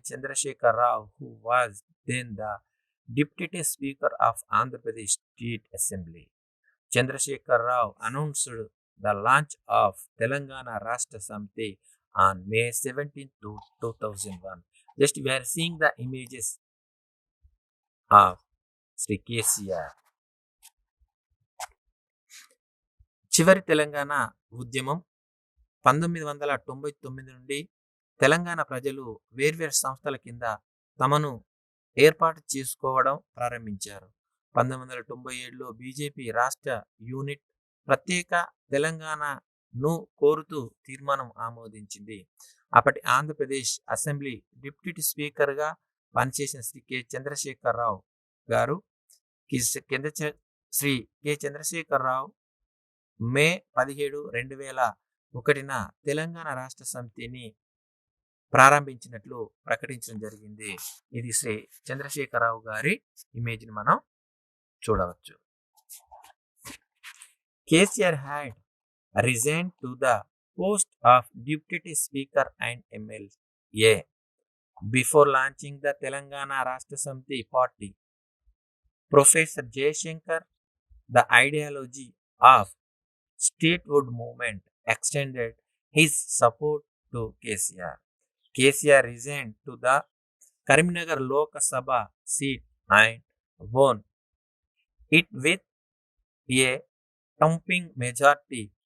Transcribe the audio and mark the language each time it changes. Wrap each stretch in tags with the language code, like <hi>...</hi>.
<en>Chandrasekhar Rao, who was then the Deputy Speaker of Andhra Pradesh State Assembly, Chandrasekhar Rao announced the launch of Telangana Rashtra Samiti on May 17, 2001. Just we are seeing the images of</en> <te>Shri KCR. చివరి తెలంగాణ ఉద్యమం 1999 నుండి తెలంగాణ ప్రజలు వేర్వేరు సంస్థల కింద తమను ఏర్పాటు చేసుకోవడం ప్రారంభించారు. 1997లో బీజేపీ రాష్ట్ర యూనిట్ ప్రత్యేక తెలంగాణను కోరుతూ తీర్మానం ఆమోదించింది. అప్పటి ఆంధ్రప్రదేశ్ అసెంబ్లీ డిప్యూటీ స్పీకర్గా పనిచేసిన శ్రీ కె చంద్రశేఖరరావు గారు శ్రీ కె చంద్రశేఖరరావు మే 17, 2001న తెలంగాణ రాష్ట్ర సమితిని ప్రారంభించినట్లు ప్రకటించడం జరిగింది. ఇది శ్రీ చంద్రశేఖరరావు గారి ఇమేజ్ని మనం చూడవచ్చు.</te> <en>KCR had resign to the post of deputy speaker and MLA before launching the Telangana Rashtra Samithi party. Professor Jayashankar the ideology of statehood movement extended his support to KCR. KCR resigned to the Karimnagar Lok Sabha seat and won it with a thumping majority.</en>